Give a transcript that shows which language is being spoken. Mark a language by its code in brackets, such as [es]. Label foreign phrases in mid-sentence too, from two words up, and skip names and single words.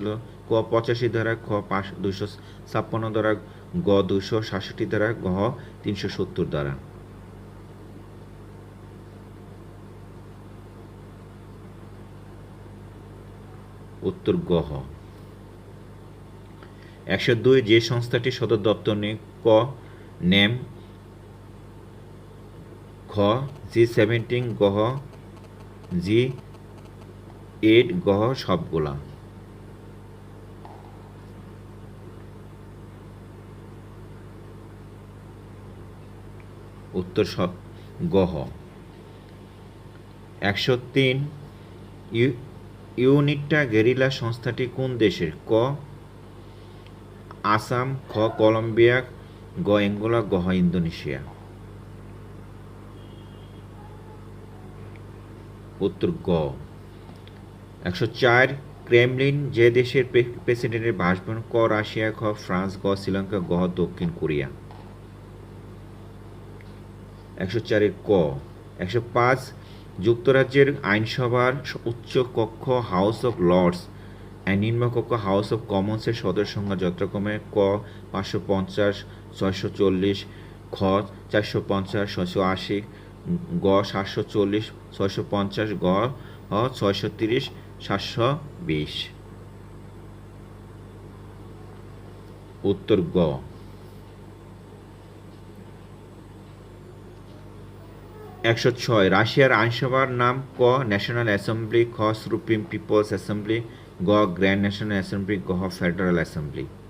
[bn] ক 85 ধারা, খ 256 ধারা, গ 266 ধারা, গ 370 ধারা। উত্তর গ 102 যে সংস্থাটি সদর দপ্তর নেই? ক নেম, খ G17, গ G8, গ সবগুলা। উত্তর গ 103 ইউনিটা গেরিলা সংস্থাটি কোন দেশের? ক আসাম, খ কলম্বিয়া, গ অ্যাঙ্গোলা, গ ইন্দোনেশিয়া। উত্তর গ 104 ক্রেমলিন যে দেশের প্রেসিডেন্টের বাসভবন? ক রাশিয়া, খ ফ্রান্স, গ শ্রীলঙ্কা, গ দক্ষিণ কোরিয়া। 104 ক 105 যুক্তরাজ্যের আইনসভার উচ্চ কক্ষ হাউস অব লর্ডস এর নিম্নকক্ষ হাউস অব কমন্সের সদস্য সংখ্যা যথাক্রমে? ক 550, 640, খ 450, 680, গ 740, 650, গ 630, 720। উত্তর গ 106 রাশিয়ার আইনসভার নাম? ক ন্যাশনাল অ্যাসেম্বলি, খ সুপ্রিম পিপলস অ্যাসেম্বলি, গ গ্র্যান্ড ন্যাশনাল অ্যাসেম্বলি, গ ফেডারেল অ্যাসেম্বলি।